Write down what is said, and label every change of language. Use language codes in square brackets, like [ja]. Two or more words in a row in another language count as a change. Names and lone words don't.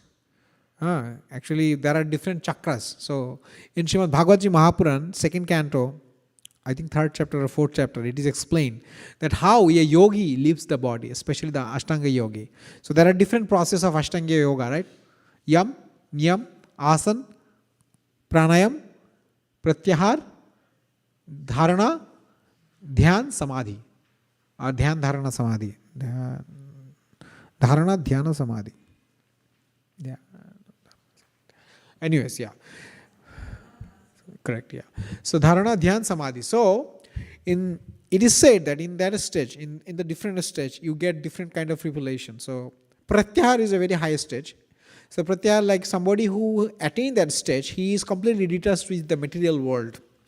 [en] Actually, there are different chakras. So in Srimad Bhagavad Mahapuran, 2nd canto, I think 3rd chapter or 4th chapter, it is explained that how a yogi leaves the body, especially the Ashtanga yogi. So there are different processes of Ashtanga yoga, right? [sa] Yam, Niyam, Asan, pranayam, pratyahar, dharana, dhyan, samadhi. Or dhyan, dharana, samadhi. Dharana, dhyana, samadhi. [en] Yeah. Anyways, yeah. Correct, yeah. So [sa] dharana, dhyan, samadhi. [en] So it is said that in that stage, in the different stage, you get different kind of revelation. So pratyahar is a very high stage. So pratyahar, like somebody who attained that stage, he is completely detached with the material world.